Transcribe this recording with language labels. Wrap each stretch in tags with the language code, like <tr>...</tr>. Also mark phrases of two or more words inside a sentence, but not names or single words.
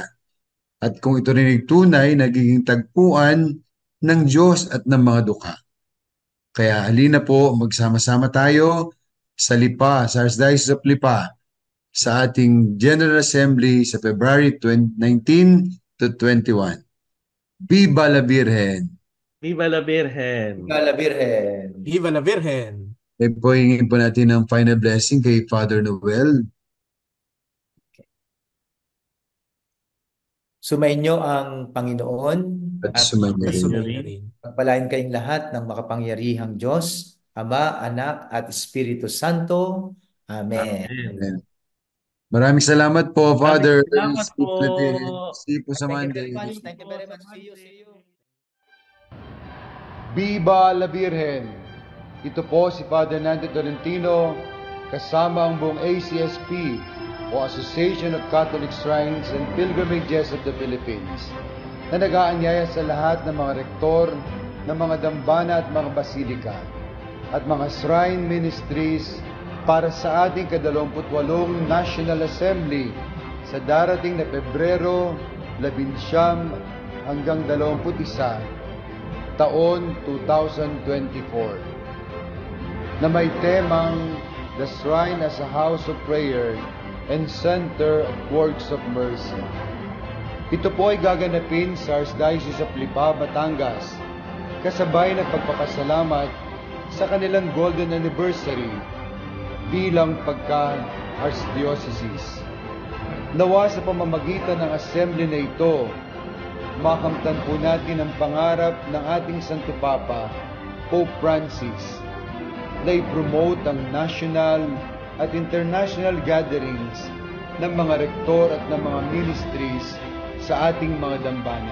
<tl>At kung ito rin ay tunay, nagiging tagpuan ng Diyos at ng mga dukha. Kaya halina po, magsama-sama tayo sa Lipa, sa Archdiocese of Lipa, sa ating</tl> <en>General Assembly</en> <tl>sa</tl> <en>February 19 to 21.</en> <es>Viva la Virgen! Viva la Virgen! Viva la Virgen! Viva la Virgen!</es> <tl>E po, hingin po natin ang</tl> <en>final blessing</en> <tl>kay Father Noel. Sumainyo ang Panginoon At at sumainyo rin. pagpalain kayong lahat ng makapangyarihang Diyos, Ama, Anak, at Espiritu Santo. Amen. Amen. Maraming salamat po, Father. Salamat po.</tl> <en>See you</en> <tl>po sa</tl> <en>Thank you Monday. very much. Thank you very much. See you.</en> <es>Viva la Virgen!</es> <tl>Ito po si Father Nante Tolentino kasama ang buong ACSP o Association of Catholic Shrines and Pilgrimages of the Philippines na nag-aanyaya sa lahat ng mga rektor ng mga dambana at mga basilika at mga</tl> <en>shrine ministries</en> <tl>para sa ating ka-28</tl> <en>National Assembly</en> <tl>sa darating na Pebrero 19 hanggang 21 taon 2024 na may temang The Shrine as a House of Prayer and Center of Works of Mercy. Ito po ay gaganapin sa Archdiocese of Lipa, Batangas, kasabay ng pagpapasalamat sa kanilang</tl> <en>Golden Anniversary</en> <tl>bilang pagka-Archdiocese. Nawa sa pamamagitan ng assembly na ito, makamtan po natin ang pangarap ng ating Santo Papa, Pope Francis, na i-promote ang national at</tl> <en>international gatherings</en> <tl>ng mga rektor at ng mga ministries sa ating mga dambana.</tl>